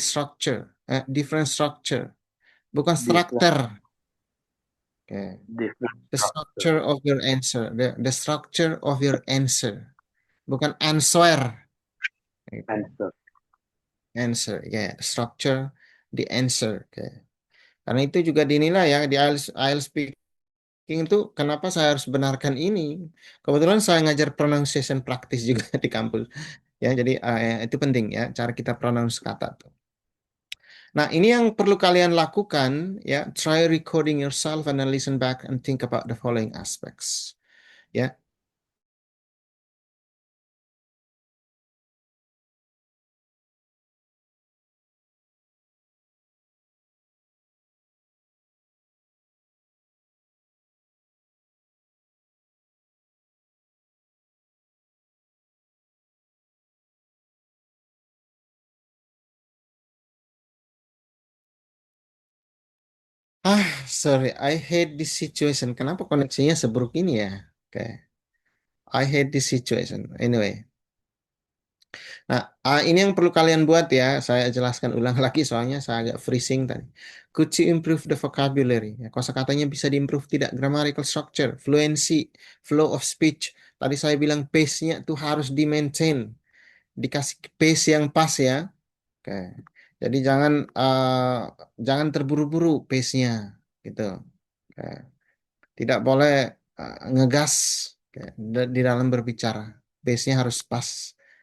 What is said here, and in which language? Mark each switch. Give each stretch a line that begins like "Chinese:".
English: Structure, different structure, bukan Different, structure. Oke, different the structure. structure of your answer, the structure of your answer, bukan answer.
Indonesian: Gitu.
English: Answer. Answer, ya, structure, the answer.
Indonesian: Oke. Karena itu juga dinilai ya di IELTS speaking itu kenapa saya harus benarkan ini. Kebetulan saya ngajar pronunciation praktis juga di kampus. Ya, jadi itu penting ya cara kita pronounce kata tuh. Nah, ini yang perlu kalian lakukan ya.
English: Try recording yourself and then listen back and think about the following aspects. Ya. Sorry, I hate this situation.
Indonesian: Kenapa koneksinya seburuk ini ya? Oke.
English: I hate this situation. Anyway.
Indonesian: Nah, ini yang perlu kalian buat ya. Saya jelaskan ulang lagi soalnya saya agak freezing tadi.
English: Could you improve the vocabulary?
Indonesian: Ya, kosakatanya bisa diimprove tidak?
English: Grammatical structure, fluency, flow of speech.
Indonesian: Tadi saya bilang pace-nya tuh harus di-maintain. Dikasih pace yang pas ya. Oke. Jadi jangan terburu-buru pace-nya gitu. Oke. Tidak boleh ngegas oke, di dalam berbicara. Pace-nya harus pas.